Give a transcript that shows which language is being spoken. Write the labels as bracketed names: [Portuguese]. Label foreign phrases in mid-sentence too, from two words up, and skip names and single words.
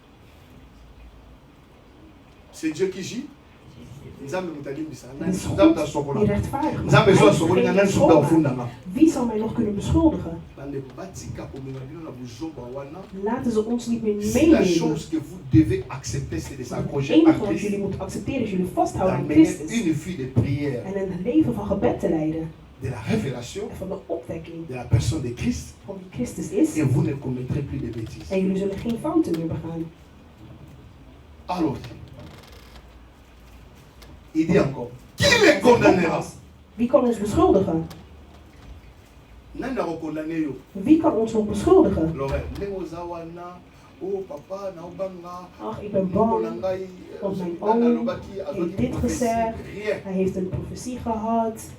[French] C'est Dieu qui gît. [Dutch] Het is God die rechtvaardig maakt. Wie zal mij nog kunnen beschuldigen? Laten ze ons niet meer meenemen. Het enige wat jullie moeten accepteren is jullie vasthouden aan Christus. En een leven van gebed te leiden. [French] De la révélation [Dutch] van de opwekking [French] de la personne de Christ, [Dutch] van wie Christus is, [French] et vous ne commettrez plus de bêtises. [Dutch] En jullie zullen geen fouten meer begaan. [French] Alors, il dit encore, qui les condamnera? [Dutch] Wie kan ons beschuldigen? Wie kan ons nog beschuldigen? Ach, ik ben bang, want mijn oom heeft dit gezegd, hij heeft een profetie gehad.